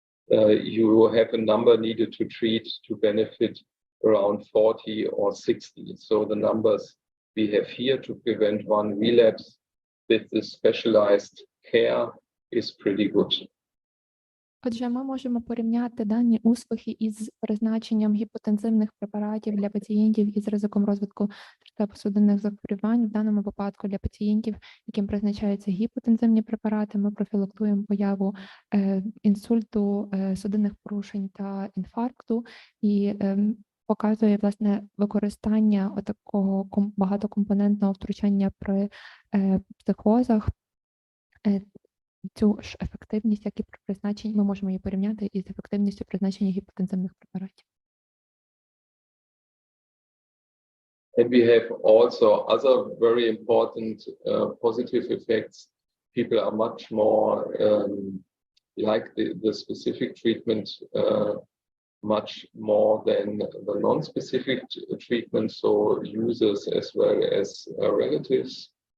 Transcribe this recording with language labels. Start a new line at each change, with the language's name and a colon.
English: You have a number needed to treat to benefit around 40 or 60. So the numbers we have here to prevent one relapse with the specialized care is pretty good.
Ukrainian: Отже, ми можемо порівняти дані успіхи із призначенням гіпотензивних препаратів для пацієнтів із ризиком розвитку серцево-судинних захворювань. В даному випадку для пацієнтів, яким призначаються гіпотензивні препарати, ми профілактуємо появу інсульту, судинних порушень та інфаркту і показує, власне, використання такого багатокомпонентного втручання при психозах. Цю ж ефективність, як і при призначенні, ми можемо її порівняти із ефективністю призначення гіпотензивних препаратів.
English: And we have also other very important positive effects. People are much more like the specific treatment much more than the non-specific treatment, so users as well as relatives.